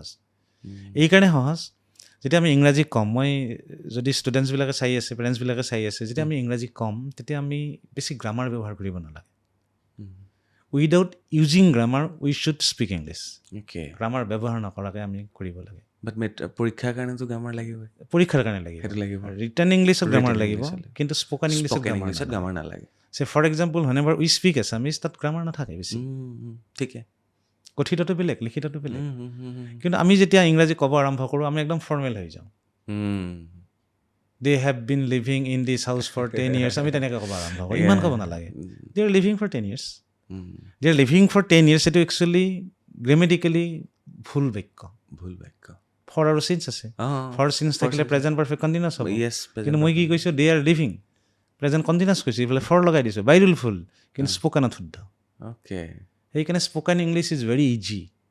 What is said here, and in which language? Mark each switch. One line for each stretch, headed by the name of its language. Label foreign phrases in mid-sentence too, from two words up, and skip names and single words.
Assamese: এইকাৰণে সহজ, যেতিয়া আমি ইংৰাজী ক'ম, মই যদি ষ্টুডেণ্টছবিলাকে চাই আছে, পেৰেণ্টছবিলাকে চাই আছে, যেতিয়া আমি ইংৰাজী ক'ম তেতিয়া আমি বেছি গ্ৰামাৰ ব্যৱহাৰ কৰিব নালাগে।
English: Without using grammar we should speak English.
Assamese: গ্ৰামাৰ ব্যৱহাৰ নকৰাকৈ আমি কৰিব লাগে। পৰীক্ষাৰ কাৰণেতো গ্ৰামাৰ লাগিব। পৰীক্ষাৰ কাৰণে লাগিব,
English: written English
Assamese: গ্ৰামাৰ লাগিব, কিন্তু
English: spoken English
Assamese: গ্ৰামাৰ নালাগে।
English: for example, whenever we speak Assamese,
Assamese: তাত গ্ৰামাৰ নাথাকে বেছি। ঠিকে, কথিতটো বেলেগ, লিখিতটো বেলেগ। কিন্তু আমি যেতিয়া ইংৰাজী ক'ব আৰম্ভ কৰোঁ, আমি একদম ফৰ্মেল হৈ যাওঁ।
English: They have been living in this house for 10 years,
Assamese: আমি তেনেকৈ ক'ব আৰম্ভ কৰোঁ। ইমান ক'ব নালাগে।
English: They are living for 10 years. They are living for 10 years,
Assamese: সেইটো একচুৱেলি গ্ৰামেটিকেলি ভুল বাক্য। ফৰ আৰু চিন্স আছে। ফৰ চিন্স থাকিলে
English: present perfect continuous
Assamese: হ'ব। কিন্তু মই কি কৈছোঁ,
English: they are living, present continuous
Assamese: কৈছোঁ, এইফালে ফৰ লগাই দিছোঁ, বাইৰুল ফুল, কিন্তু স্প'কেনত শুদ্ধ।
English: সেইকাৰণে spoken English is very easy,